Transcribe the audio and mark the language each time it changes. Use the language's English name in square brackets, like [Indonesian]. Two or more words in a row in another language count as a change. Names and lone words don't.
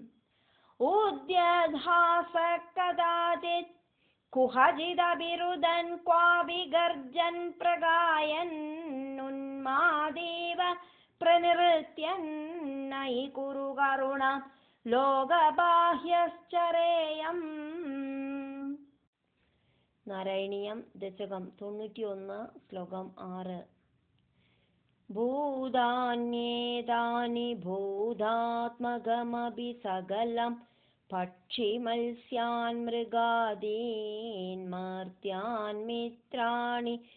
[Sanskrit] उद्यद्हास कदाचित् कुहचिदभिरुदन् क्वापि गर्जन् प्रगायन् उन्मादेव प्रनृत्यन्नयि कुरु करुणां लोकबाह्यश्चरेयम् [Malayalam] നാരായണീയം ദശകം 91 ശ്ലോകം 6 [Sanskrit] ഭൂതാന്യേതാനി ഭൂതാത്മകമപി സകലം പക്ഷിമത്സ്യാൻ മൃഗാദീൻ മർത്യാൻ മിത്രാണി